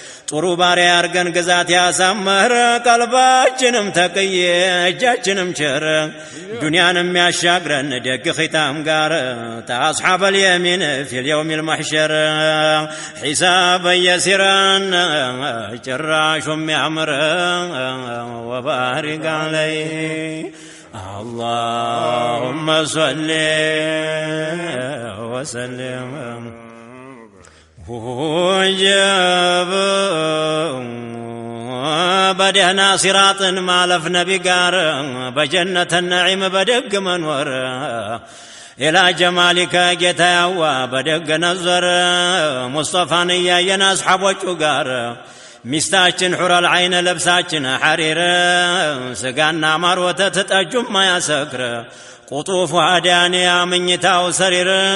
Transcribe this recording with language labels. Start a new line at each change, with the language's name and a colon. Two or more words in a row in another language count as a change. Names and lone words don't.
Amharic: ጥሩ ባሪያ ያርገን ግዛት ያሳመረ፣ ቀልባችንም ተቅዬ እጃችንም ቸር፣ ዱንያንም ያሻግረን ደግ ኺታም ጋር፣
Arabic: أصحاب اليمين في يوم المحشر፣
Amharic: ሒሳብ የሲራን ጭራሹም ያምር።
Arabic: وبارك عليه። اللهم صل وسلم وجب
Amharic: በደህና ሲራጥን ማለፍ ነቢ ጋር፣ በጀነተ ነዒም በደግ መኖር፣
Arabic: إلى جمالك
Amharic: ጌታ ያዋ በደግ ነዘር፣ ሙስጠፋን እያየን አስሓቦቹ ጋር፣ ሚስታችን
Arabic: حور العين
Amharic: ልብሳችን ሐሪር፣ ስጋና ማር ወተት ጠጁም ማያሰክር፣ ቁጡፉ አዳንያ ምኝታው ሰሪር፣